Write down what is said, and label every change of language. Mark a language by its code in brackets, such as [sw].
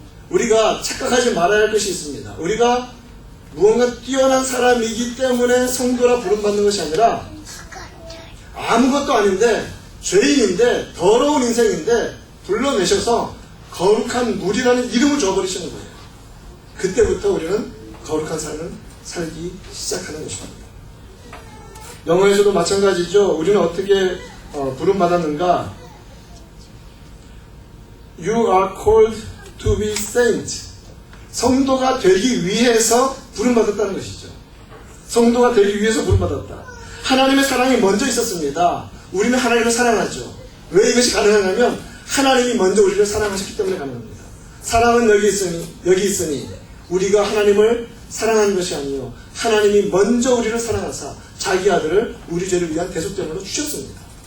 [ko] 우리가 착각하지 말아야 할 것이 있습니다. 우리가 무언가 뛰어난 사람이기 때문에 성도라 부름받는 것이 아니라 아무것도 아닌데 죄인인데 더러운 인생인데 불러내셔서 거룩한 물이라는 이름을 줘버리시는 거예요. 그때부터 우리는 거룩한 삶을 살기 시작하는 것입니다. 영어에서도 마찬가지죠. 우리는 어떻게 부름받았는가? [en] You are called to be saint. [ko] 성도가 되기 위해서 부름받았다는 것이죠. 성도가 되기 위해서 부름받았다. 하나님의 사랑이 먼저 있었습니다. 우리는 하나님을 사랑하죠. 왜 이것이 가능하냐면 하나님이 먼저 우리를 사랑하셨기 때문에 가능합니다. 사랑은 여기 있으니 우리가 하나님을 사랑하는 것이 아니요 하나님이 먼저 우리를 사랑하사 자기 아들을 우리 죄를 위한 대속제물로 주셨습니다.